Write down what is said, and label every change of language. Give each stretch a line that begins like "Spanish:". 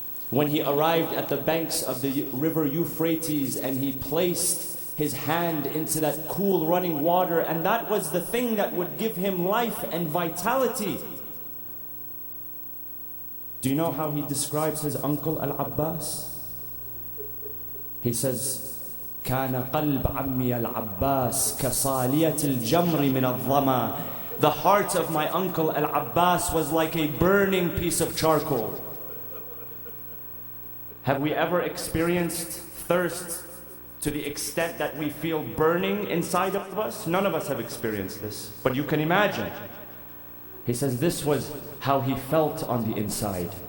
English: When he arrived at the banks of the river Euphrates and he placed his hand into that cool running water, and that was the thing that would give him life and vitality. Do you know how he describes his uncle Al-Abbas? He says,
Arabic: كان قلب عمي العباس كصالية الجمر من الظما.
English: The heart of my uncle Al-Abbas was like a burning piece of charcoal. Have we ever experienced thirst to the extent that we feel burning inside of us? None of us have experienced this, but you can imagine. He says this was how he felt on the inside.